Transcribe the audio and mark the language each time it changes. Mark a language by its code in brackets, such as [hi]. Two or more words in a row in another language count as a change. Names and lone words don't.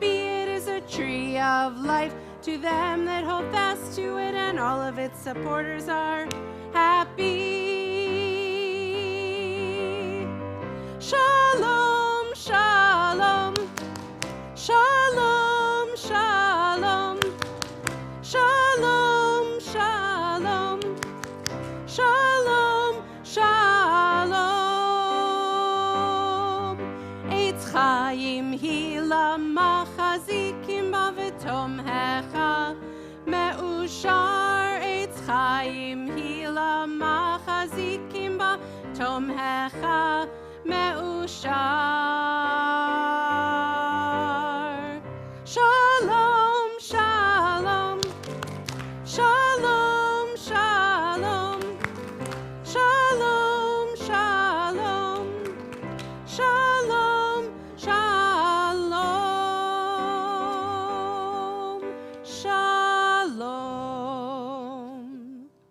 [en] It is a tree of life to them that hold fast to it, and all of its supporters are happy. [he] Shalom, shalom, shalom, shalom, shalom, shalom, shalom, shalom. עץ חיים היא למחזיקים בה ותומכיה מאושר. עץ חיים היא למחזיקים בה תומכיה מאושר. Shalom, shalom, shalom, shalom, shalom, shalom, shalom, shalom, shalom.